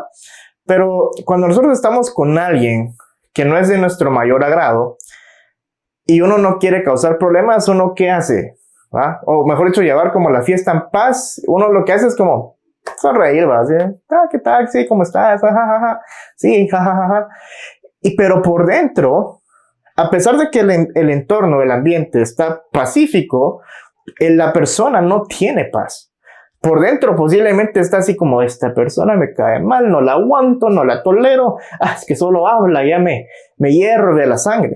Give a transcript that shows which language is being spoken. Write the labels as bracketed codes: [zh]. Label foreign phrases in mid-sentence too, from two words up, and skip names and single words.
[es] Pero cuando nosotros estamos con alguien que no es de nuestro mayor agrado y uno no quiere causar problemas, ¿uno qué hace? ¿Va? O mejor dicho, llevar como la fiesta en paz. Uno lo que hace es como sonreír, ¿va? ¿Sí? ¿Qué tal? Sí, ¿cómo estás? Ja, ja, ja. Sí, ja, ja, ja, ja. Pero por dentro, a pesar de que el entorno, el ambiente está pacífico, la persona no tiene paz. Por dentro posiblemente está así como, esta persona me cae mal, no la aguanto, no la tolero, es que solo habla, ya me hierve la sangre.